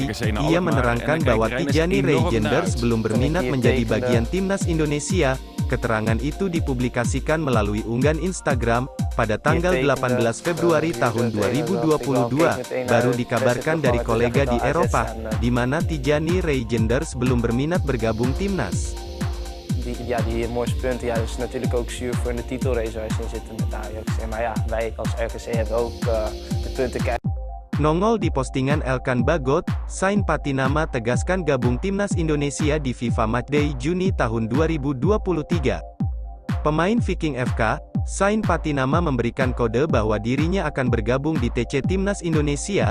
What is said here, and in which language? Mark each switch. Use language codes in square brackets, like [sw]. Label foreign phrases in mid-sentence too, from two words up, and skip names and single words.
[id] Ia menerangkan bahwa Tijani Reijenders belum berminat menjadi bagian timnas Indonesia. Keterangan itu dipublikasikan melalui unggahan Instagram pada tanggal 18 Februari tahun 2022. Baru dikabarkan dari kolega di Eropa, di mana Tijani Reijenders belum berminat bergabung timnas. [nl] Die mooiste punten, ja, dat is natuurlijk ook zuur voor de titelrace waar ze in zitten met Ajax. Maar ja, wij als RKC hebben ook de punten kijken. [id] Nongol di postingan Elkan Bagot, Sain Patinama tegaskan gabung timnas Indonesia di FIFA Matchday Juni tahun 2023. Pemain Viking FK, Sain Patinama memberikan kode bahwa dirinya akan bergabung di TC Timnas Indonesia.